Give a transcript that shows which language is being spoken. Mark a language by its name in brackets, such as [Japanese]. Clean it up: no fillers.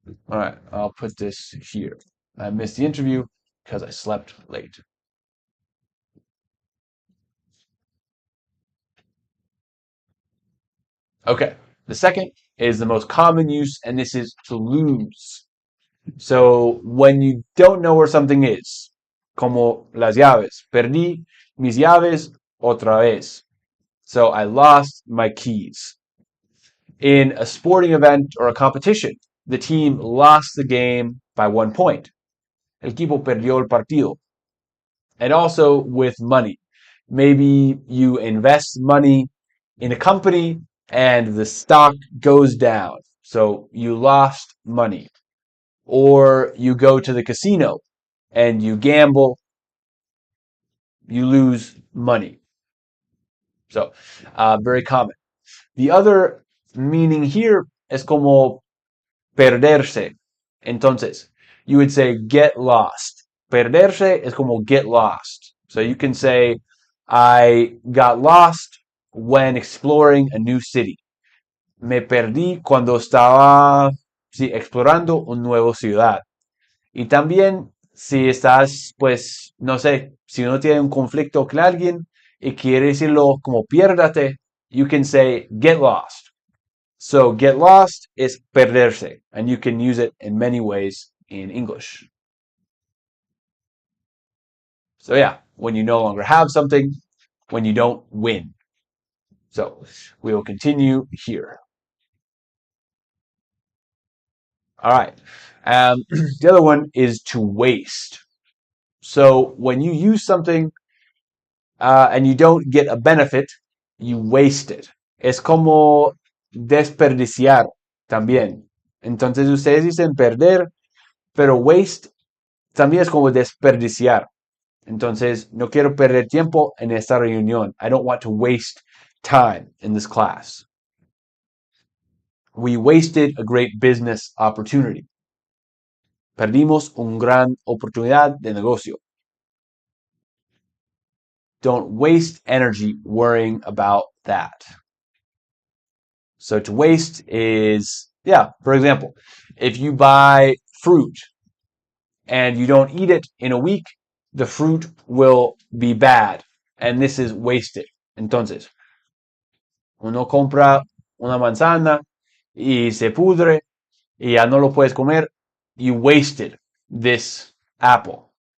[English] All right, I'll put this here. I missed the interview because I slept late. Okay, the second is the most common use, and this is to lose. So when you don't know where something is, [Spanish] como las llaves. Perdí mis llaves otra vez. [English] So I lost my keys. In a sporting event or a competition, the team lost the game by 1 point. [Spanish] El equipo perdió el partido. [English] And also with money. Maybe you invest money in a company and the stock goes down. So you lost money. Or you go to the casino and you gamble, you lose money. So, very common. The other meaning here [Spanish] es como perderse. Entonces, [English] you would say get lost. [Spanish] Perderse es como [English] get lost. So you can say, I got lost when exploring a new city. [Spanish] Me perdí cuando estaba explorando una nueva ciudad. Y también si estás, pues, no sé, si uno tiene un conflicto con alguien y quiere decirlo como piérdate, [English] you can say get lost. So get lost is perderse, and you can use it in many ways in English. So yeah, when you no longer have something, when you don't win. So we will continue here. All right. The other one is to waste. So when you use something and you don't get a benefit, you waste it. [Spanish] Es como desperdiciar también. Entonces ustedes dicen perder, pero waste también es como desperdiciar. Entonces, no quiero perder tiempo en esta reunión. [English] I don't want to waste time in this class. We wasted a great business opportunity. [Spanish] Perdimos una gran oportunidad de negocio. [English] Don't waste energy worrying about that. So to waste is, yeah, for example, if you buy fruit and you don't eat it in a week, the fruit will be bad. And this is wasted. [Spanish] Entonces, uno compra una manzana y se pudre y ya no lo puedes comer. [English] You wasted this apple.